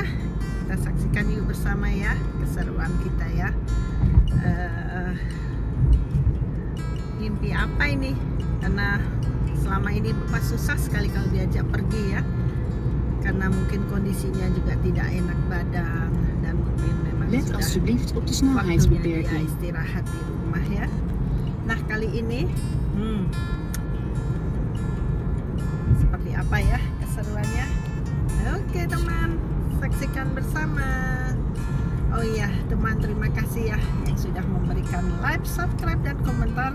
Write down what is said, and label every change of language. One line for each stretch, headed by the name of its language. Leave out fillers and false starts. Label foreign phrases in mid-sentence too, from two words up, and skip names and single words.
Indonesian: Kita saksikan yuk bersama ya, keseruan kita ya. Mimpi apa ini? Karena selama ini Bapak susah sekali kalau diajak pergi ya, karena mungkin kondisinya juga tidak enak badan dan mungkin memang
Dutch: Let
Indonesian: sudah
Dutch: alsjeblieft op de
Indonesian: waktunya dia
Dutch: snelheidsbeperking.
Indonesian: istirahat di rumah ya. Nah kali ini seperti apa ya keseruannya? Oke teman, saksikan bersama. Oh iya teman, terima kasih ya yang sudah memberikan like, subscribe, dan komentar.